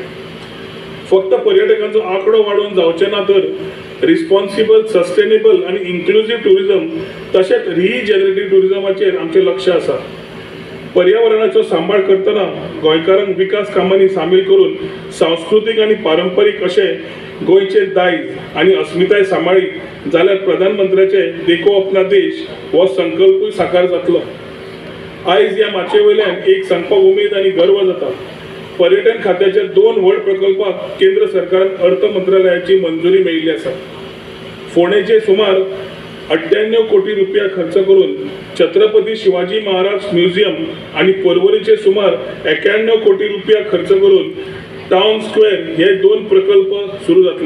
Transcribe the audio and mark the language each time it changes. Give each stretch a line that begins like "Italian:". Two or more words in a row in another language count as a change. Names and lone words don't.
Konkani: फक्त पर्यटकांचो आंकडो वाडोवन जावचे ना तर
English: responsible, sustainable
Konkani: आणि
English: inclusive tourism
Konkani: तसेच
English: regenerative tourism
Konkani: आमचे लक्ष आसा. पर्यावरणाचो सांबाळ करतना गोंयकारांक विकास कामांनी सामील करून सांस्कृतिक आणि पारंपारीक अशे गोंयचे दायज आणि अस्मिताय सांबाळी जाल्यार प्रधानमंत्र्याचे
Hindi: देखो अपना देश
Konkani: हो संकल्पूय साकार जातलो. आयज ह्या माचे वयल्यान एक सांगपाक उमेद आणि गर्व जाता. पर्यटन खात्याच्या 2 व्हड प्रकल्पाक केंद्र सरकारान अर्थ मंत्रालयाची मंजुरी मेळिल्ली आसा. फोंडेचे सुमार 98 कोटी रुपया खर्च करून छत्रपती शिवाजी महाराज म्युझियम आणि पर्वरीचे सुमार 91 कोटी रुपया खर्च करून
English: town square
Konkani: हे 2 प्रकल्प सुरू जातले.